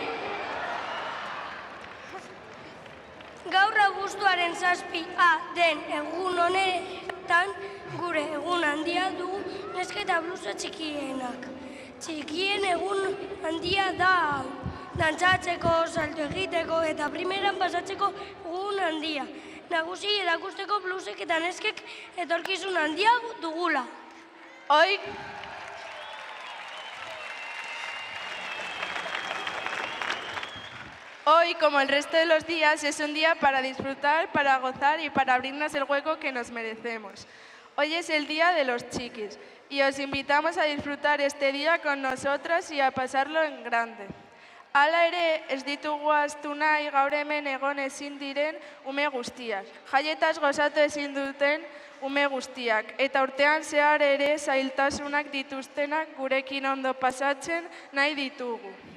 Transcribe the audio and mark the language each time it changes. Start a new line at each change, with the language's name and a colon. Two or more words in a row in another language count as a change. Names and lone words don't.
Basque: Gaur abuztuaren 7 den egun honetan gure egun handia du neska eta blusa txikienak. Txikien egun handia da hau. Dantzatzeko, salto egiteko eta primeran pasatzeko egun handia. Nagusi erakusteko blusek eta neskek etorkizun handia dugula.
Spanish: Hoy, como el resto de los días, es un día para disfrutar, para gozar y para abrirnos el hueco que nos merecemos. Hoy es el Día de los Chiquis y os invitamos a disfrutar este día con nosotros y a pasarlo en grande.
Basque: Hala ere, ez ditugu ahaztu nahi gaur hemen egon ezin diren ume guztiak. Jaietaz gozatu ezin duten ume guztiak. Eta urtean zehar ere zailtasunak dituztenak gurekin ondo pasatzen nahi ditugu.